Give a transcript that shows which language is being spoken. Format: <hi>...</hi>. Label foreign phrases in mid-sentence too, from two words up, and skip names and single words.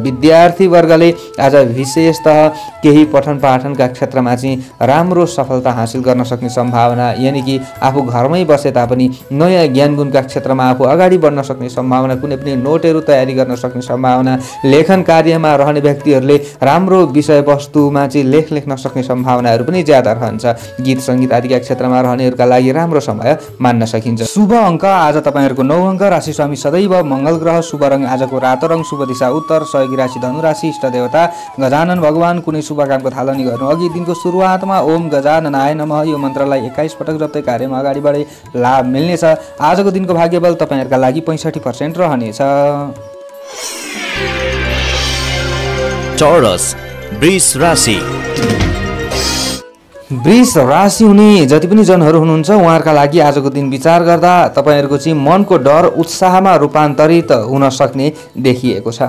<ne>विद्यार्थी वर्गले आज विशेषतः केही पठन पाठनका क्षेत्रमा चाहिँ राम्रो सफलता हासिल गर्न सक्ने सम्भावना, यानि कि आफू घरमै बसे तापनि नयाँ ज्ञान गुणका क्षेत्रमा आफू अगाडि बढ्न सक्ने सम्भावना, कुनै पनि नोटहरू तयारी गर्न सक्ने सम्भावना, लेखन कार्यमा रहने व्यक्तिहरूले राम्रो विषयवस्तुमा चाहिँ लेख लेख्न सक्ने सम्भावनाहरू पनि ज्यादा रहन्छ। गीत सङ्गीत आदिका क्षेत्रमा रहनेहरूका लागि राम्रो समय मान्न सकिन्छ। शुभ अङ्क आज तपाईँहरूको 9 अङ्क। राशि स्वामी सदैव मङ्गल ग्रह। शुभ रङ आजको रातो रङ। शुभ दिशा उत्तर। सहयोगी राशि धनु राशि। इष्ट देवता गजानन भगवान। कुनै शुभ कामको थालनी गर्नु अघि दिनको सुरुवातमा</ne> <sa>ओम गजाननाय नमः</sa> <ne>यो मन्त्रलाई 21 पटक जप्दै कार्यमा अगाडि बढे लाभ मिल्नेछ। आजको दिनको भाग्यबल तपाईँहरूका लागि 65% रहनेछ। टोरस वृष राशि। वृष राशि हुने जति पनि जनहरू हुनुहुन्छ उहाँहरूका लागि आजको दिन विचार गर्दा तपाईँहरूको चाहिँ मनको डर उत्साहमा रूपान्तरित हुन सक्ने देखिएको छ।</ne>